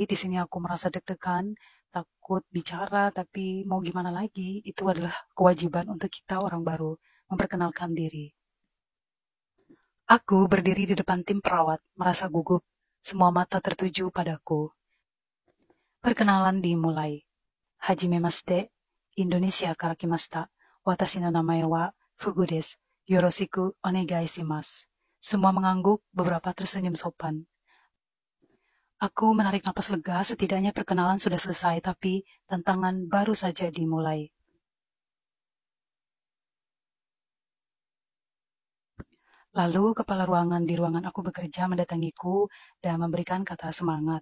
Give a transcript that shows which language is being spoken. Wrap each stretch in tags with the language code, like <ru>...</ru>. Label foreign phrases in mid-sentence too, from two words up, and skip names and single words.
<id>Di sini aku merasa deg-degan, takut bicara, tapi mau gimana lagi, itu adalah kewajiban untuk kita orang baru, memperkenalkan diri. Aku berdiri di depan tim perawat, merasa gugup. Semua mata tertuju padaku. Perkenalan dimulai.</id> <ja>はじめまして, Indonesiaから来ました。私の名前はFugu desu. よろしくお願いします.</ja> <id>Semua mengangguk, beberapa tersenyum sopan. Aku menarik napas lega, setidaknya perkenalan sudah selesai, tapi tantangan baru saja dimulai. Lalu kepala ruangan di ruangan aku bekerja mendatangiku dan memberikan kata semangat.</id>